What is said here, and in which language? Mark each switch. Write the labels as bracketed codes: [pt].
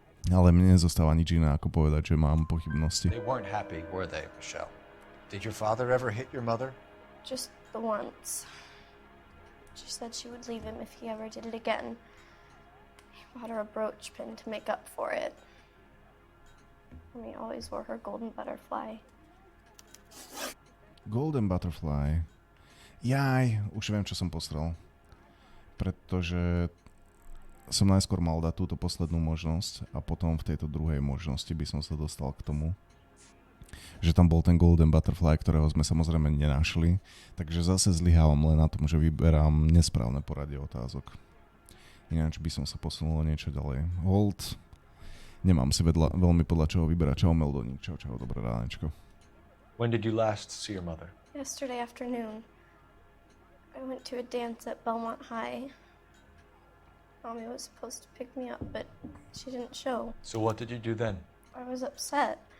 [sk] Ale mne nezostáva nič iné, ako povedať, že mám pochybnosti. [en] They weren't happy, were they, Michelle? Did your father ever hit your mother? Just the once. She said she would leave him if he ever did it again. He bought her a brooch pin to make up for it. Mommy always wore her golden butterfly. [sk] Golden butterfly. Jaj, už viem, čo som postrel. Pretože som najskôr mal dať túto poslednú možnosť a potom v tejto druhej možnosti by som sa dostal k tomu, že tam bol ten Golden Butterfly, ktorého sme samozrejme nenašli, takže zase zlyhávam len na tom, že vyberám nesprávne poradie otázok. Ináč by som sa posunul niečo ďalej. Hold. Nemám si veľmi podľa čoho vyberať. Čau Meldoník, čau, dobré ránečko. [en] When did you last see your mother? Yesterday afternoon. I went to a dance at Belmont High. Mommy was supposed to pick me up, but she didn't show. So what did you do then? I was upset.